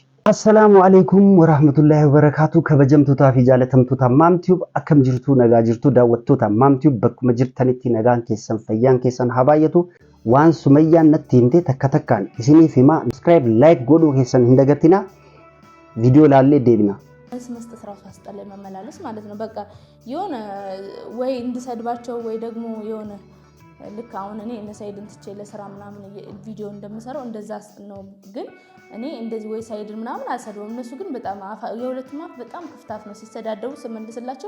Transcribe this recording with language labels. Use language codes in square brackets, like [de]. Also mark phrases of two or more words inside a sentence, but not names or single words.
[ar] السلام عليكم ورحمة الله وبركاته. [om] Kabajamtootaa fi jaalatamtoota Maamtiyuub akkam jirtu nagaa jirtu daawwattoota Maamtiyuub bakkuma jirtanitti nagaan keessan fayyaan keessan haa baay'atu. Waan Sumayyaan natti himte takka takkaan isiniif hima. [en] Subscribe like [om] godhuu keessan hin dagatina. Video laallee deebina. [am] መስጠት ራሱ አስጠላይ መመላለስ ማለት ነው። በቃ የሆነ ወይ እንድሰድባቸው ወይ ደግሞ የሆነ ልክ አሁን እኔ እነ ሳይድን ትቼ ለስራ ምናምን ቪዲዮ እንደምሰራው እንደዛ ነው። ግን እኔ እንደዚህ ወይ ሳይድን ምናምን አልሰድበውም። እነሱ ግን በጣም የሁለቱም አፍ በጣም ክፍታፍ ነው። ሲሰዳደቡ ስመልስላቸው